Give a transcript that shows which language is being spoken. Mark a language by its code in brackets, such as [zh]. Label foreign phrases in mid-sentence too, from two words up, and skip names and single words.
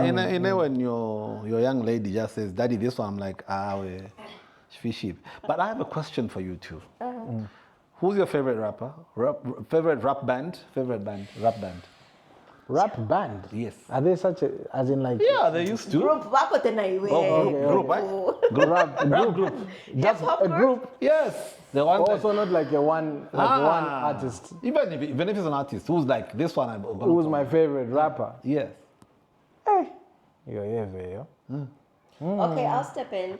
[en] You know when your young lady just says, Daddy, this one, I'm like, fishy. But I have a question for you too. Who's your favorite rapper? Favorite rap band? Rap band? Rap band? Yes. Are they such a, as in like... Yeah, they used to. [bem] Group wako tena iwe. [en] Group, right? Rap group. Just Hip-hop a group? Yes. The one that- Also not like one artist. Even if it's an artist who's like this one, I'm gonna Who's call. my favorite rapper? Yes. Hey. Yo. Okay, I'll step in.